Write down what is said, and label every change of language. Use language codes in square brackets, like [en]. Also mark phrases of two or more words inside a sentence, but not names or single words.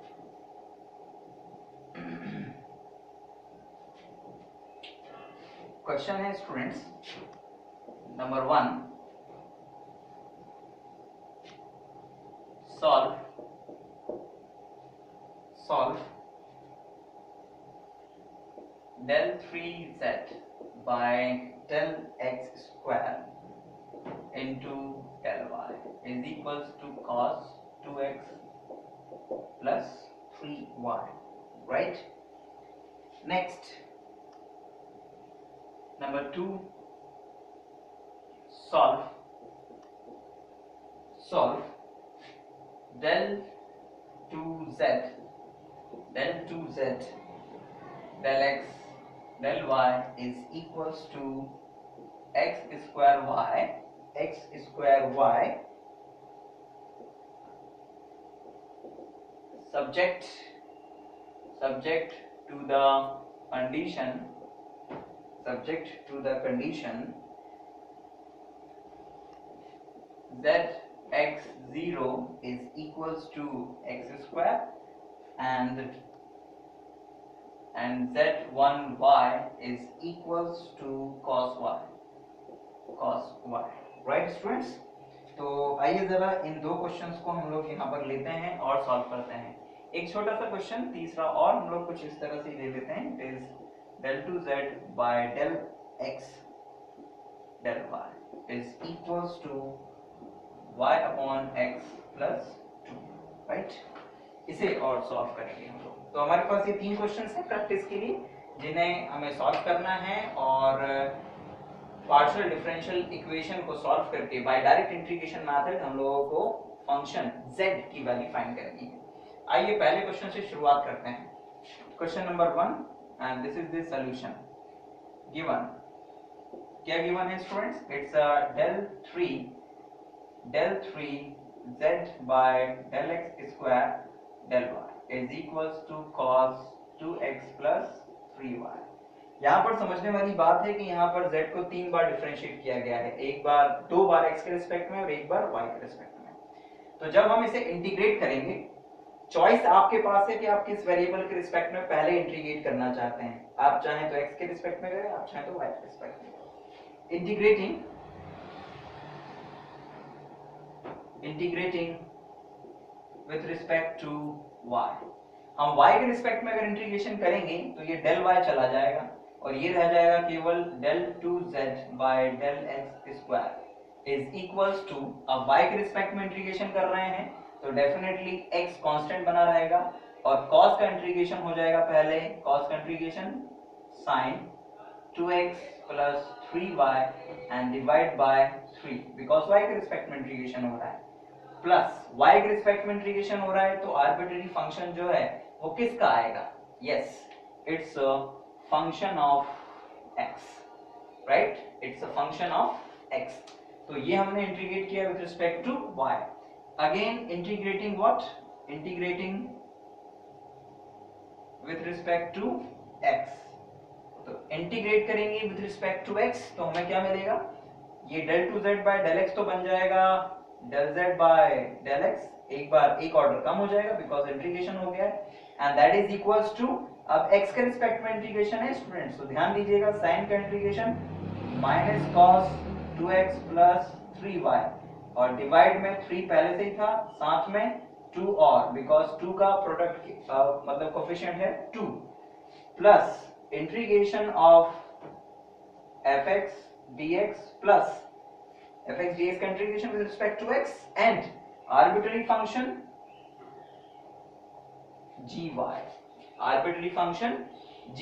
[hi] क्वेश्चन है [en] students number 1, solve del 3z by del x square into del y is equals to cos 2x plus 3y. Right? Next, number 2 solve del 2z del x del y is equals to x square y subject to the condition zx0 is equals to x square and z1y is equals to cos y, right students. [hi] तो आइए जरा इन दो क्वेश्चंस को हम लोग यहाँ पर लेते हैं और सॉल्व करते हैं। एक छोटा सा क्वेश्चन तीसरा और हम लोग कुछ इस तरह से ले लेते हैं, [en] it is del 2z by del x del y is equals to y upon x plus 2, राइट। [hi] इसे और सॉल्व करेंगे हम लोग। तो हमारे पास ये तीन क्वेश्चंस हैं प्रैक्टिस के लिए जिन्हें हमें सॉल्व करना है और [en] partial differential equation [hi] को सॉल्व करके [en] by direct integration method [hi] हम लोगों को फंक्शन z की वैल्यू फाइंड करनी है। आइए पहले क्वेश्चन से शुरुआत करते हैं। [en] question number 1 and this is the solution given. [hi] क्या गिवन है स्टूडेंट्स? [en] इट्स del 3z by del x square del y is equals to cos 2x plus 3y। [hi] यहाँ पर समझने वाली बात है कि यहाँ पर z को 3 बार डिफरेंशिएट किया गया है, एक बार 2 बार x के रिस्पेक्ट में और एक बार y के रिस्पेक्ट में। तो जब हम इसे इंटीग्रेट करेंगे, चॉइस आपके पास है कि आप किस वेरिएबल के रिस्पेक्ट में पहले इंटीग्रेट करना चाहते हैं। आप चाहें तो x के रिस्पेक्ट में करें, आप चाहें तो y के रिस्पेक्ट में। [en] integrating with respect to y, [hi] हम y के रिस्पेक्ट में अगर इंटीग्रेशन करेंगे तो ये del y चला जाएगा और ये रह जाएगा [en] केवल del 2z by del x square is equals to, [hi] अब y के रिस्पेक्ट में इंटीग्रेशन कर रहे हैं तो डेफिनेटली x कांस्टेंट बना रहेगा और cos का इंटीग्रेशन हो जाएगा पहले, cos का इंटीग्रेशन [en] sin 2x plus 3y and divide by 3 because [hi] y के रिस्पेक्ट में इंटीग्रेशन हो रहा है, प्लस y के रिस्पेक्ट में इंटीग्रेशन हो रहा है तो [en] arbitrary function [hi] जो है वो किसका आएगा? यस, [en] it's a function of x, right, it's a function of x. [hi] तो ये हमने इंटीग्रेट किया [en] with respect to y. again integrating what? integrating with respect to x. [hi] तो इंटीग्रेट करेंगे [en] with respect to x [hi] तो हमें क्या मिलेगा? ये [en] del 2z by del x [hi] तो बन जाएगा [en] del z by del x, [hi] एक बार एक ऑर्डर कम हो जाएगा बिकॉज इंटीग्रेशन हो गया है, [en] and that is equals to, [hi] अब x के रिस्पेक्ट में इंटीग्रेशन है स्टूडेंट्स तो ध्यान दीजिएगा sin का इंटीग्रेशन [en] minus cos 2x plus 3y [hi] और डिवाइड में 3 पहले से ही था, साथ में 2 और बिकॉज 2 का प्रोडक्ट मतलब कोफिशिएंट है 2, प्लस [en] integration of fx dx plus fx dx [hi] का इंटीग्रेशन [en] with respect to x and arbitrary function gy, arbitrary function gy.